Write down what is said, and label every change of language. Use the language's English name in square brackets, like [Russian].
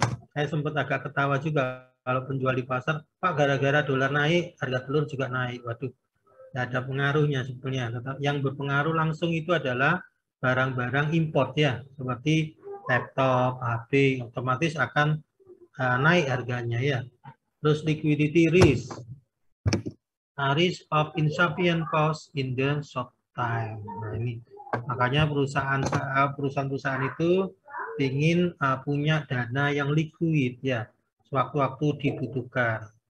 [Indonesian] Saya sempat agak ketawa juga kalau penjual di pasar, Pak, gara-gara dolar naik harga telur juga naik. Waduh, nggak ada pengaruhnya sebetulnya. Yang berpengaruh langsung itu adalah barang-barang import ya, seperti laptop, HP, otomatis akan naik harganya ya. Terus [English] liquidity risk, risk of insufficient cost in the short time. [Indonesian] Nah ini makanya perusahaan-perusahaan itu ingin punya dana yang liquid ya, sewaktu-waktu dibutuhkan.